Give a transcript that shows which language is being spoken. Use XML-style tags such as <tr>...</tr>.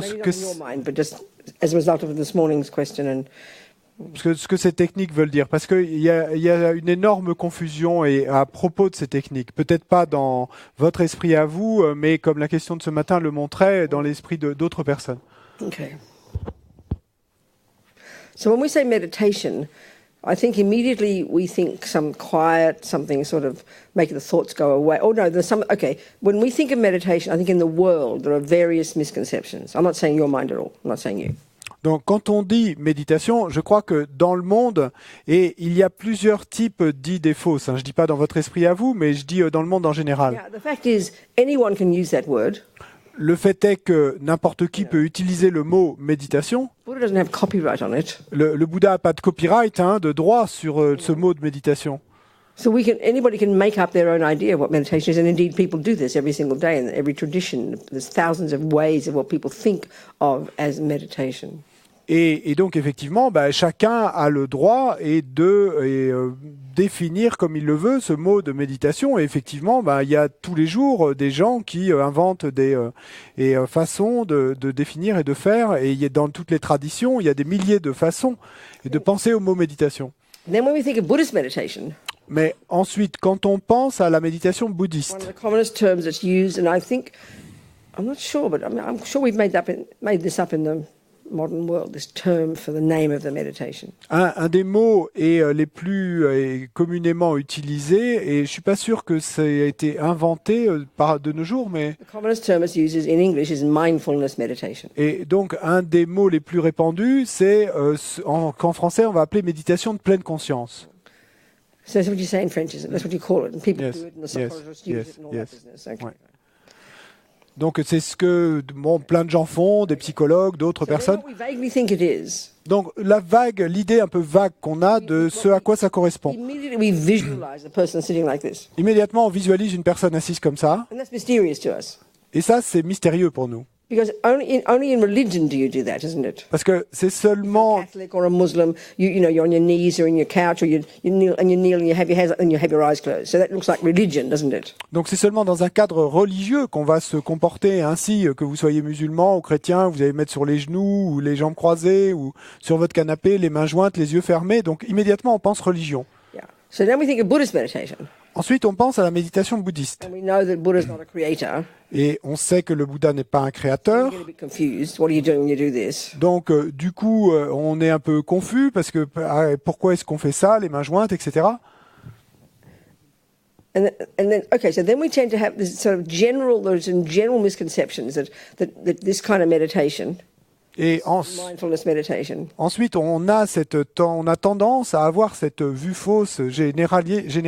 <en>Maybe not in your mind, but just as a result of this morning's question and</en> <fr>ce que ces techniques veulent dire, parce qu'il y a une énorme confusion et à propos de ces techniques. Peut-être pas dans votre esprit à vous, mais comme la question de ce matin le montrait, dans l'esprit d'autres personnes.</fr> <en>Okay. So when we say meditation, I think immediately we think some quiet, something sort of make the thoughts go away. Oh no, there's some, okay. When we think of meditation, I think in the world there are various misconceptions. I'm not saying your mind at all. I'm not saying you.</en> <fr>Donc quand on dit méditation, je crois que dans le monde, et il y a plusieurs types d'idées fausses. Je ne dis pas dans votre esprit à vous, mais je dis dans le monde en général.</fr> <en>Yeah, the fact is, anyone can use that word.</en> <fr>Le fait est que n'importe qui peut utiliser le mot méditation.</fr> <en>Buddha doesn't have copyright on it.</en> <fr>Le Bouddha n'a pas de copyright, de droit sur ce mot de méditation.</fr> <en>So anybody can make up their own idea of what meditation is, and indeed people do this every single day in every tradition. There's thousands of ways of what people think of as meditation.</en> <fr>Et donc effectivement, chacun a le droit de définir comme il le veut ce mot de méditation. Et effectivement, il y a tous les jours des gens qui inventent des façons de définir et de faire. Et dans toutes les traditions, il y a des milliers de façons de penser au mot méditation.</fr> <en>Then when we think of Buddhist meditation,</en> <fr>mais ensuite, quand on pense à la méditation bouddhiste,</fr> <en>one of the commonest terms that's used, and I think, I'm not sure, but I'm sure we've made this up in the modern world, this term for the name of the meditation.</en> <fr>Un des mots les plus communément utilisés, et je ne suis pas sûr que ça ait été inventé de nos jours, mais...</fr> <en>The commonest term it's used in English is mindfulness meditation.</en> <fr>Et donc, un des mots les plus répandus, c'est qu'en français, on va appeler méditation de pleine conscience.</fr> <en>So that's what you say in French, isn't it? That's what you call it. And people do it, and the psychologists use it and all that business. Okay.</en> <fr>Ouais. Donc c'est ce que plein de gens font, des psychologues, d'autres personnes.</fr> <en>What we vaguely think it is.</en> <fr>Donc l'idée un peu vague qu'on a de ce à quoi ça correspond.</fr> <en>Immediately we visualize a person sitting like this.</en> <fr>Immédiatement on visualise une personne assise comme ça.</fr> <en>And that's mysterious to us.</en> <fr>Et ça c'est mystérieux pour nous.</fr> <en>Because only in religion do you do that, isn't it?</en> <fr>Parce que c'est seulement...</fr> <en>If you're a Catholic or a Muslim, you're on your knees or in your couch, or you kneel and you have your hands up and you have your eyes closed. So that looks like religion, doesn't it?</en> <fr>Donc c'est seulement dans un cadre religieux qu'on va se comporter ainsi, que vous soyez musulman ou chrétien, vous allez mettre sur les genoux ou les jambes croisées ou sur votre canapé, les mains jointes, les yeux fermés. Donc immédiatement on pense religion.</fr> <en>Yeah. So then we think of Buddhist meditation.</en> <fr>Ensuite, on pense à la méditation bouddhiste.</fr> <en>And we know that Buddha's not a creator.</en> <fr>Et on sait que le Bouddha n'est pas un créateur.</fr> <en>You get a bit confused. What are you doing when you do this?</en> <fr>Donc, du coup, on est un peu confus parce que pourquoi est-ce qu'on fait ça, les mains jointes, etc.</fr> <en>And then, okay, so then we tend to have this sort of general misconceptions that this kind of meditation,</en> <fr>Et</fr> <en>mindfulness meditation,</en> <fr>ensuite, on a tendance à avoir cette vue fausse généralisée</fr>